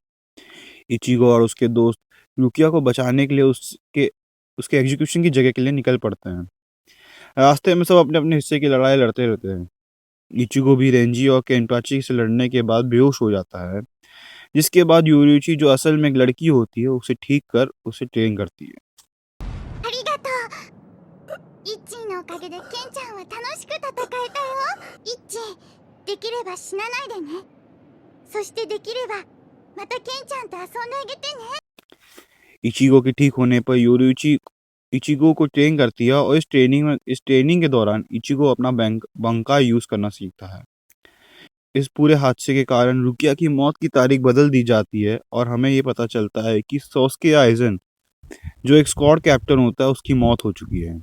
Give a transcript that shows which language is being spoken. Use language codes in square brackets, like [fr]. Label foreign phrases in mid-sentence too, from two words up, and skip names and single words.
[hi] इचिगो और उसके दोस्त रुकिया को बचाने के लिए उसके एग्जीक्यूशन की जगह के लिए निकल पड़ते हैं। रास्ते में सब अपने अपने हिस्से की लड़ाई लड़ते रहते हैं। इचिगो भी रेंजी और केंटाची से लड़ने के बाद बेहोश हो जाता है, जिसके बाद योरुइची जो असल में एक लड़की होती है उसे ठीक कर उसे ट्रेन करती है। [ja] ありがとうイッチーのおかげでケンちゃんは楽しく戦えたよイッチーできれば死なないでねそしてできればまたケンちゃんと遊んであげてね [hi] इचिगो के ठीक होने पर योरुइची इचिगो को ट्रेन करती है और इस ट्रेनिंग के दौरान इचिगो अपना बंका यूज करना सीखता है। इस पूरे हादसे के कारण रुकिया की मौत की तारीख बदल दी जाती है और हमें ये पता चलता है कि सोस्के आइजन जो एक [en] squad captain [hi] होता है उसकी मौत हो चुकी है।